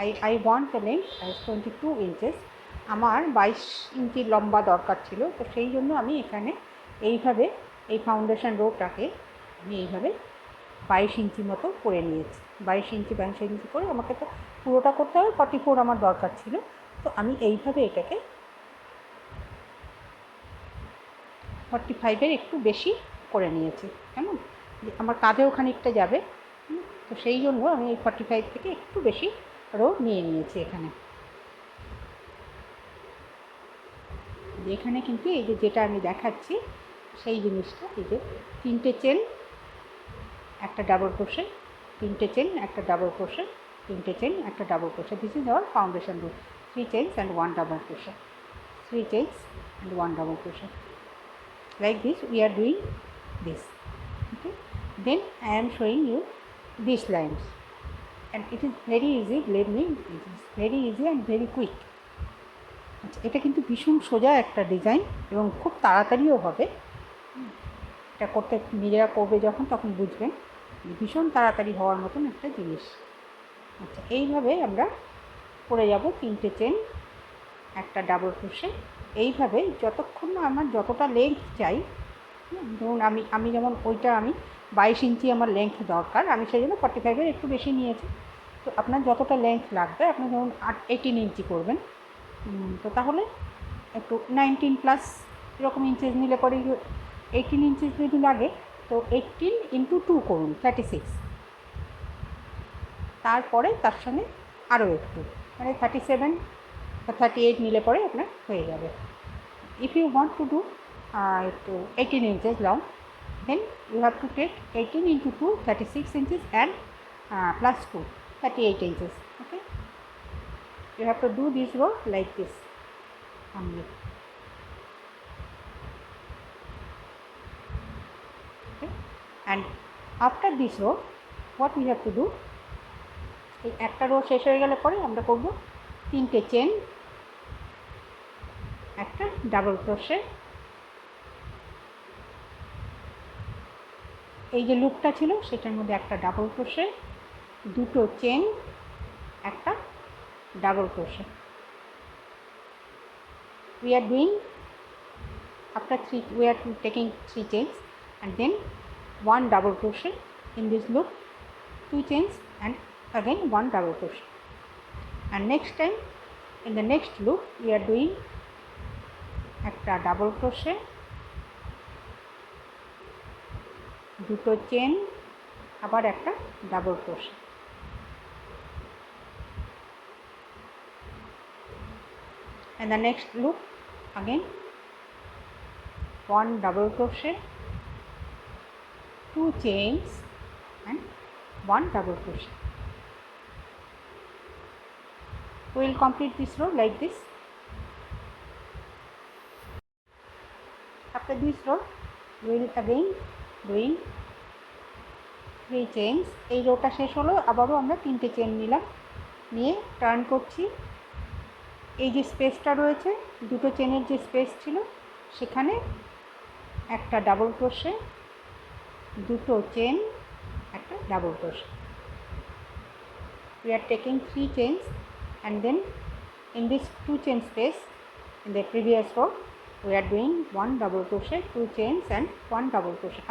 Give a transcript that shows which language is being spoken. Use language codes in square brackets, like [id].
[en] I want the length as 22 inches. [bn] আমার 22 ইঞ্চি লম্বা দরকার ছিল, তো সেই জন্য আমি এখানে এইভাবে এই ফাউন্ডেশন রোটাকে আমি এইভাবে 22 ইঞ্চি মতো করে নিয়েছি। 22 ইঞ্চি করে আমাকে তো পুরোটা করতে হবে, 44 আমার দরকার ছিল, তো আমি এইভাবে এটাকে 45-এর একটু বেশি করে নিয়েছি। কেমন, আমার কাঁধেও খানিকটা যাবে, তো সেই জন্য আমি এই 45 থেকে একটু বেশি রো নিয়ে নিয়েছি এখানে। এখানে কিন্তু এই যে যেটা আমি দেখাচ্ছি সেই জিনিসটা, এই যে 3টে চেন, একটা ডাবল ক্রোশে, 3টে চেন, একটা ডাবল ক্রোশে, 3টে চেন, একটা double crochet. [en] This is our foundation row. 3 chains and 1 double crochet, 3 chains and 1 double crochet. Like this we are doing this. Okay, then I am showing you these lines, and it is very easy, believe me, it is very easy and very quick. [bn] আচ্ছা, এটা কিন্তু ভীষণ সোজা একটা design এবং খুব তাড়াতাড়িও হবে। এটা করতে নিজেরা করবে যখন, তখন বুঝবেন ভীষণ তাড়াতাড়ি হওয়ার মতন একটা জিনিস। আচ্ছা, এইভাবে আমরা করে যাব 3টে চেন, একটা ডাবল ক্রোশে। এইভাবে যতক্ষণ না আমার যতটা লেন্থ চাই, ধরুন আমি যেমন ওইটা আমি 22 ইঞ্চি আমার লেন্থ দরকার, আমি সেই জন্য 45-এর একটু বেশি নিয়েছি। তো আপনার যতটা লেন্থ লাগবে, আপনি ধরুন 18 ইঞ্চি করবেন, তো তাহলে একটু 19+ এরকম ইঞ্চেস নিলে পরে 18 ইঞ্চেস যদি লাগে তো 18 × 2 করুন 36, তারপরে তার সঙ্গে আরও একটু মানে 37 বা 38 নিলে পরে আপনার হয়ে যাবে। [en] If you want to do 18 inches long, then you have to take 18 × 2 36 inches and plus 2 38 inches. Okay, you have to do this row like this only. Okay, and after this row what we have to do, [bn] এই একটা rho শেষ হয়ে গেলে পরে আমরা করব 3টে chain, একটা ডাবল ক্রোশে, এই যে লুপটা ছিল সেটার মধ্যে একটা ডাবল ক্রোশে, 2টো চেন, একটা double crochet. [en] We are doing after 3 we are taking 3 chains and then 1 double crochet in this loop, 2 chains and again 1 double crochet, and next time in the next loop we are doing [bn] একটা double crochet, 2টো chain, আবার একটা double crochet, [en] and the next loop again 1 double crochet, 2 chains and 1 double crochet. We will complete this row like this. After this row we will again doing 3 chains. [bn] এই rota শেষ হলো, আবারও আমরা 3টে chain নিলাম, নিয়ে টার্ন করছি। এই যে স্পেসটা রয়েছে, 2টো চেনের যে স্পেস ছিল সেখানে একটা ডাবল ক্রোশে, 2টো চেন, একটা double crochet. [en] We are taking 3 chains and then in this 2 chain space in the previous row we are doing 1 double crochet, 2 chains and 1 double crochet.